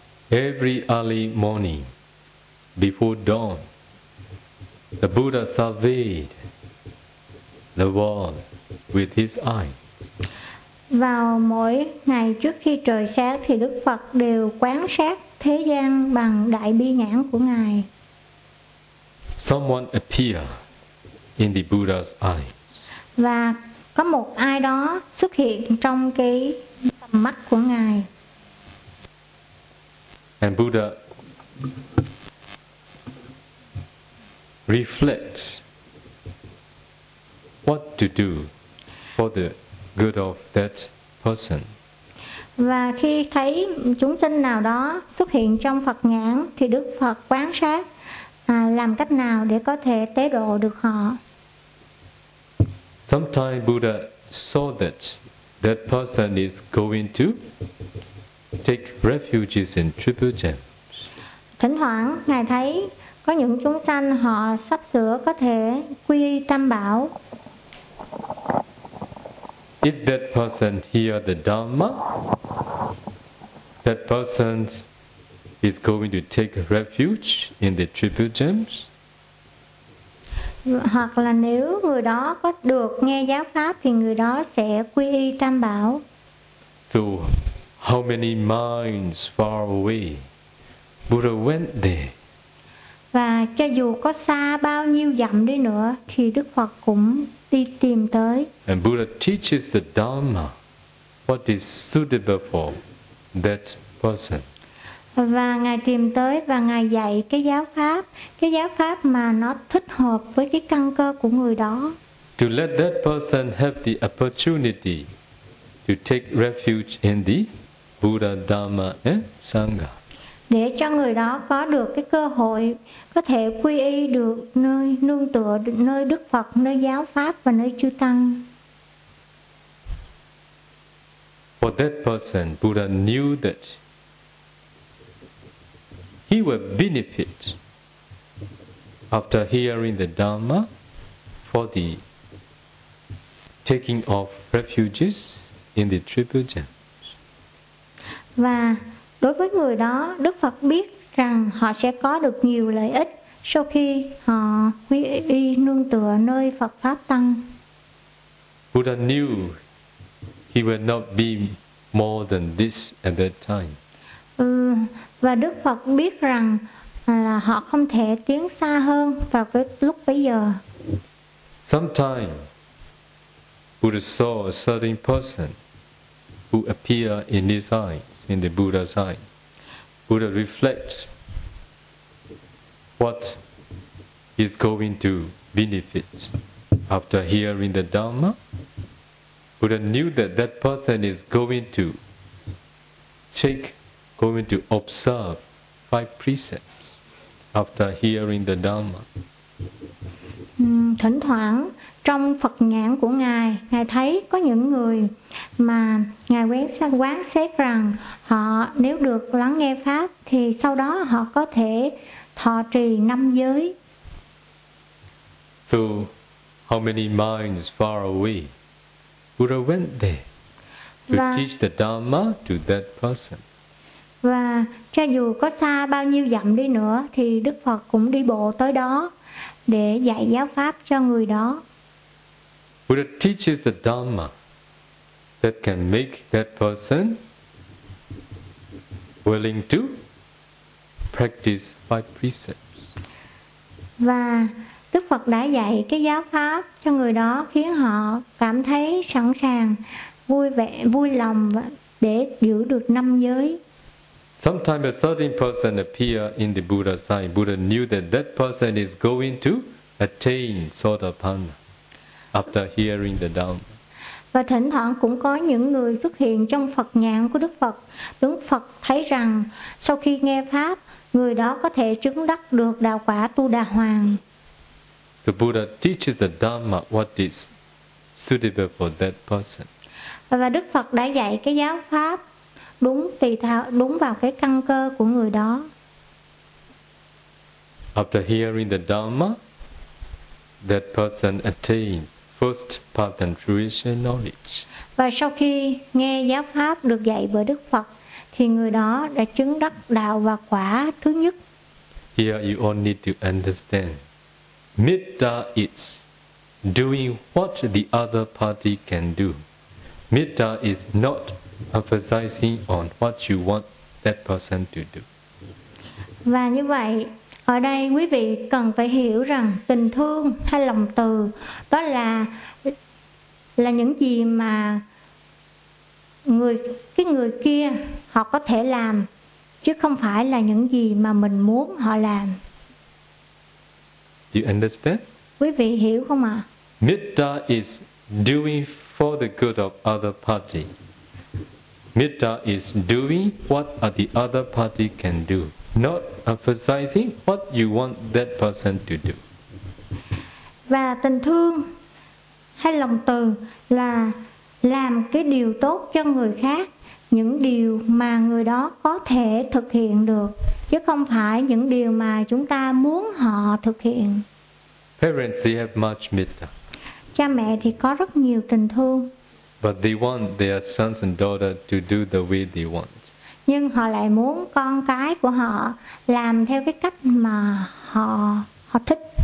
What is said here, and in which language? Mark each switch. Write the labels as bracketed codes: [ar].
[en] Every early morning, before dawn, the Buddha surveyed the world with his eye. [vi] Vào mỗi ngày trước khi trời sáng thì Đức Phật đều quan sát thế gian bằng đại bi nhãn của ngài. [en] Someone appeared in the Buddha's eye. [vi] Và có một ai đó xuất hiện trong cái tầm mắt của ngài. [en] And Buddha reflects what to do for the good of that person. [vi] Và khi thấy chúng sinh nào đó xuất hiện trong Phật nhãn thì Đức Phật quan sát làm cách nào để có thể tế độ được họ. [en] Sometimes Buddha saw that that person is going to take refuges in triple gems. [vi] Thỉnh thoảng ngài thấy có những chúng sanh họ sắp sửa có thể quy y Tam Bảo. [en] If that person hear the Dhamma, that person is going to take refuge in the triple gems. [vi] Hoặc là nếu người đó có được nghe giáo pháp thì người đó sẽ quy y Tam Bảo. [en] So how many miles far away, Buddha went there. [vi] Và cho dù có xa bao nhiêu dặm đi nữa thì Đức Phật cũng đi tìm tới. [en] And Buddha teaches the Dharma, what is suitable for that person. [vi] Và Ngài tìm tới và Ngài dạy cái giáo pháp mà nó thích hợp với cái căn cơ của người đó. [en] To let that person have the opportunity to take refuge in the Buddha, Dharma and Sangha. [vi] Để cho người đó có được cái cơ hội có thể quy y được nơi nương tựa nơi Đức Phật, nơi giáo pháp và nơi chư tăng. [en] For that person, Buddha knew that he will benefit after hearing the Dharma for the taking of refuges in the triple jhanas. [vi] Và đối với người đó, Đức Phật biết rằng họ sẽ có được nhiều lợi ích sau khi họ quy y nương tựa nơi Phật pháp tăng. [en] Buddha knew he will not be more than this at that time. [vi] Ừ, và Đức Phật biết rằng là họ không thể tiến xa hơn vào cái lúc bấy giờ. [en] Sometime Buddha saw a certain person who appear in his eyes, in the Buddha's eye. Buddha reflects what is going to benefit after hearing the Dharma. Buddha knew that that person is going to take, going to observe five precepts after hearing the Dharma. [vi] Thỉnh thoảng trong Phật nhãn của Ngài, Ngài thấy có những người mà Ngài quán xét rằng họ nếu được lắng nghe pháp thì sau đó họ có thể thọ trì năm giới. [en] So how many miles far away Buddha went there to teach the Dharma to that person. [vi] Và cho dù có xa bao nhiêu dặm đi nữa thì Đức Phật cũng đi bộ tới đó để dạy giáo pháp cho người đó. [en] Buddha teaches the Dharma that can make that person willing to practice five precepts. [vi] Và Đức Phật đã dạy cái giáo pháp cho người đó khiến họ cảm thấy sẵn sàng, vui vẻ, vui lòng để giữ được năm giới. [en] Sometimes a certain person appear in the Buddha's eye. Buddha knew that that person is going to attain Sotapanna after hearing the Dharma. [vi] Và thỉnh thoảng cũng có những người xuất hiện trong Phật nhãn của Đức Phật. Đức Phật thấy rằng sau khi nghe pháp, người đó có thể chứng đắc được đạo quả Tu Đà Hoàng. [en] So Buddha teaches the Dharma what is suitable for that person. [vi] Và Đức Phật đã dạy cái giáo pháp đúng tùy theo đúng vào cái căn cơ của người đó. [en] After hearing the Dharma, that person attained first path and fruition knowledge. [vi] Và sau khi nghe giáo pháp được dạy bởi Đức Phật, thì người đó đã chứng đắc đạo và quả thứ nhất. [en] Here you all need to understand, Mitta is doing what the other party can do. Mitta is not emphasizing on what you want that person to do. [vi] Và như vậy, ở đây quý vị cần phải hiểu rằng tình thương hay lòng từ đó là những gì mà người kia họ có thể làm chứ không phải là những gì mà mình muốn họ làm. [en] You understand? [vi] Quý vị hiểu không ạ? [en] Mitta is doing for the good of other party. Mitta is doing what the other party can do, not emphasizing what you want that person to do. [vi] Và tình thương hay lòng từ là làm cái điều tốt cho người khác, những điều mà người đó có thể thực hiện được, chứ không phải những điều mà chúng ta muốn họ thực hiện. [en] Parents, they have much mitta. [vi] Cha mẹ thì có rất nhiều tình thương. [en] But they want their sons and daughters to do the way they want. [vi] Nhưng họ lại muốn con cái của họ làm theo cái cách mà họ thích.